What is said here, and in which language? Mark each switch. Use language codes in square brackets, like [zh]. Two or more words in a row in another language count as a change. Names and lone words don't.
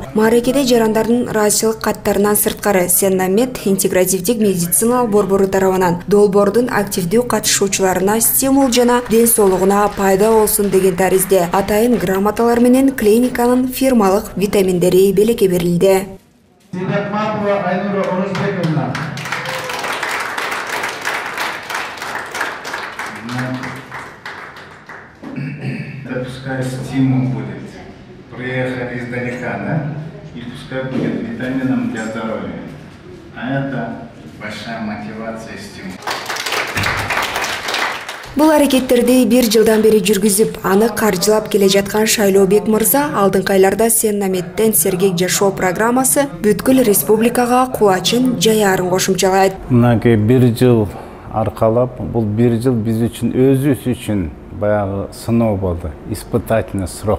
[ky] Мааракеде жарандардын ыраазычылык каттарынан сырткары Сеннамет интегративдик медициналык борбору тарабынан долбоордун активдүү катышуучуларына стимул жана ден соолугуна пайда болсун деген таризде атайын грамоталар менен клиниканын фирмалык витаминдери белекке берилди. [ru] Пускай стимул будет. Приехали издалека, да? И пускай будет витамином для здоровья. А это большая мотивация и стимул. [ky] Бул аракеттерди 1 жылдан бери жүргүзүп, аны каржылап келе жаткан Шайлообек мырза алдыңкы айларда Сеннаметтен Sergek Жашоо программасы бүткүл республикага кулачын жаярын кошумчалайт. Мынакей 1 жыл аркалап, бул 1 жыл биз үчүн өзүбүз үчүн баягы сыноо болду, [ru] испытательный срок.